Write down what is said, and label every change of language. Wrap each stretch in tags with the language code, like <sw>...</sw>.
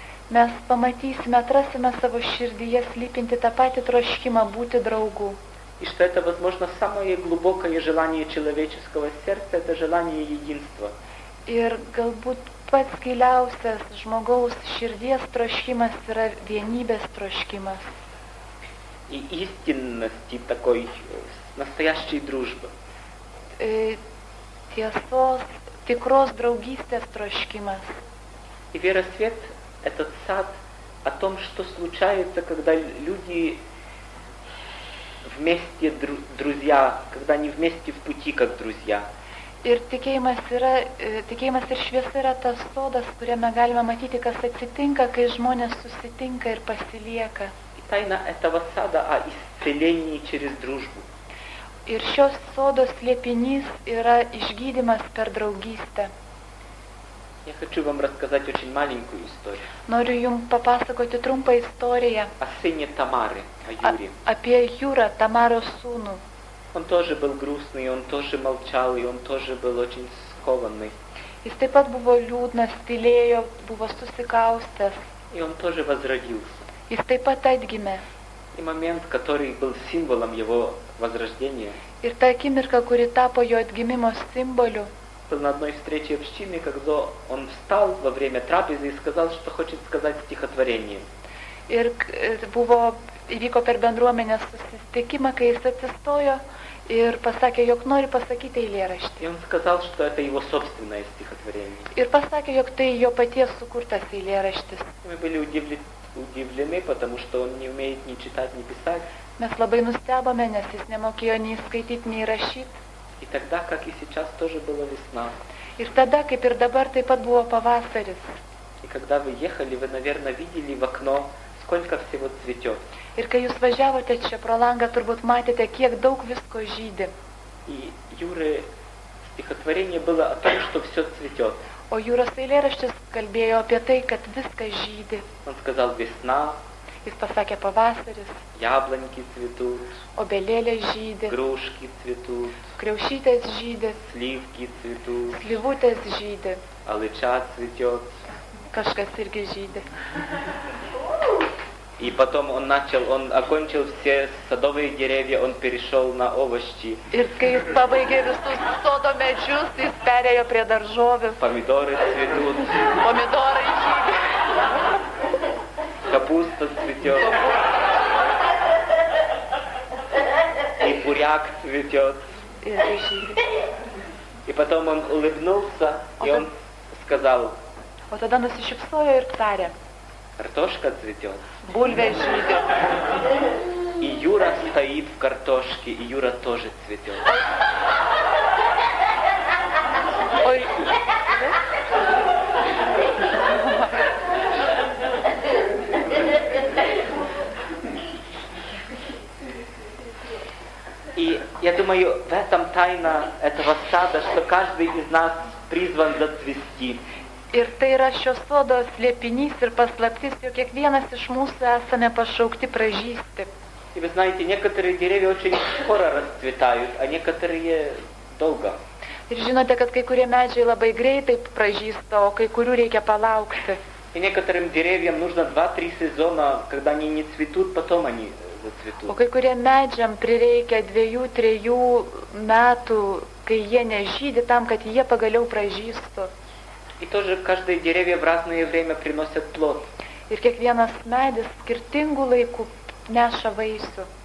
<lt>mes pamatysime, atrasime savo širdyje slypinti tą patį troškimą būti draugu.</lt> <ru>И что это, возможно, самое глубокое желание человеческого сердца, это желание единства.</ru> <lt>Ir galbūt pats giliausias žmogaus širdies troškimas yra vienybės troškimas.</lt> <ru>И истинности такой настоящей дружбы.</ru> <lt>Tiesos, tikros draugystės troškimas.</lt> <ru>И вера свет – этот сад о том, что случается, когда люди вместе друзья, когда они вместе в пути, как друзья.</ru> <lt>Ir tikėjimas ir šviesa yra tas sodas, kuriame galime matyti, kas atsitinka, kai žmonės susitinka ir pasilieka.</lt> <ru>И тайна этого сада о исцелении через дружбу.</ru> <lt>Ir šios sodos slėpinys yra išgydymas per draugystę.</lt> <ru>Я хочу вам рассказать очень маленькую историю.</ru> <lt>Noriu jums papasakoti trumpą istoriją</lt> <ru>О сыне Тамары, о Юре.</ru> <lt>apie Jūrą, Tamaros sūnų.</lt> <ru>Он тоже был грустный, он тоже молчал, и он тоже был очень скованный.</ru> <lt>Jis taip pat buvo liūdnas, tylėjo, buvo susikaustęs.</lt> <ru>И он тоже возродился.</ru> <lt>Jis taip pat atgimė.</lt> <ru>И момент, который был символом его возрождения,</ru> <lt>Ir ta akimirka, kuri tapo jo atgimimo simboliu,</lt> <ru>был на одной встрече общины, когда он встал во время трапезы и сказал, что хочет сказать стихотворение.</ru> <lt>ir įvyko per bendruomenės susitikimą, kai jis atsistojo ir pasakė, jog nori pasakyti eilėraštį.</lt> <ru>И он сказал, что это его собственное стихотворение.</ru> <lt>Ir pasakė, jog tai jo paties sukurtas eilėraštis.</lt> <ru>И мы были удивлены, потому что он не умеет ни читать, ни писать.</ru> <lt>Mes labai nustebome, nes jis nemokėjo nei skaityti, nei rašyti.</lt> <ru>И тогда, как и сейчас, тоже была весна.</ru> <lt>Ir tada, kaip ir dabar, taip pat buvo pavasaris.</lt> <ru>И когда вы ехали, вы, наверное, видели в окно, сколько всего цветет.</ru> <lt>Ir kai jūs važiavote čia pro langą, turbūt matėte, kiek daug visko žydi.</lt> <ru>И Юры стихотворение было о том, что все цветет.</ru> <lt>O Jūros eilėraštis kalbėjo apie tai, kad viskas žydi.</lt> <ru>Он сказал весна,</ru> <lt>Jis pasakė pavasaris,</lt> <ru>яблоньки цветут,</ru> <lt>obelėlė žydi,</lt> <ru>грушки цветут,</ru> <lt>kriaušytės žydi,</lt> <ru>сливки цветут,</ru> <lt>slyvutės žydi,</lt> <ru>алыча цветет.</ru> <lt>kažkas irgi žydi.</lt> <ru>И потом он окончил все садовые деревья, он перешел на овощи.</ru> <lt>Ir kai jis pabaigė visus sodo medžius, jis perėjo prie daržovių,</lt> <ru>Помидоры цветут,</ru> <lt>pomidorai žydi,</lt> <ru>капуста цветет, и буряк цветет.</ru> <lt>irgi žydi.</lt> <ru>И потом он улыбнулся, и он сказал,</ru> <lt>O tada nusišypsojo ir tarė,</lt> <ru>картошка цветет.</ru> <lt>bulvė žydi.</lt> <ru>И Юра стоит в картошке, и Юра тоже цветет. Oi. И я думаю, в этом тайна этого сада, что каждый из нас призван зацвести.</ru> <lt>Ir tai yra šios sodo slėpinys ir paslaptis, jog kiekvienas iš mūsų esame pašaukti pražysti.</lt> <ru>И вы знаете, некоторые деревья очень скоро расцветают, а некоторые долго.</ru> <lt>Ir žinote, kad kai kurie medžiai labai greitai pražysta, o kai kurių reikia palaukti.</lt> <ru>И некоторым деревьям нужно 2-3 сезона, когда они не цветут, потом они</ru> <lt>O</lt> <ru>зацветут.</ru> <lt>kai kurie medžiam prireikia 2-3 metų, kai jie nežydi, tam, kad jie pagaliau pražystų.</lt> <ru>И тоже каждое деревья в разное время приносят плод.</ru> <lt>Ir kiekvienas medis skirtingų laikų neša vaisių.</lt>